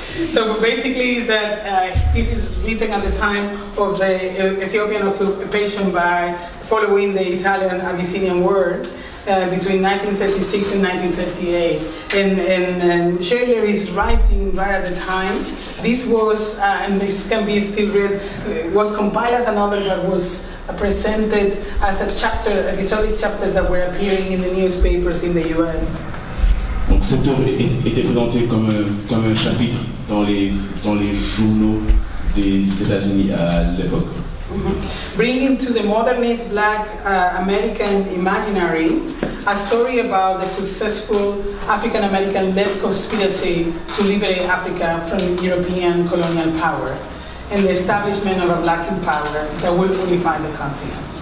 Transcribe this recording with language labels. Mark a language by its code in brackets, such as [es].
[en] So basically, is that this is written at the time of the Ethiopian occupation following the Italian Abyssinian War between 1936 and 1938. And Schiller is writing right at the time. This was, and this can be still read, was compiled as a novel that was presented as a chapter, episodic chapters that were appearing in the newspapers in the US. [fr] Donc cette œuvre était présentée comme un chapitre dans les journaux des États-Unis à l'époque. [en] Bringing to the modernist Black American imaginary a story about the successful African American-led conspiracy to liberate Africa from European colonial power and the establishment of a Black empire that will unify the continent.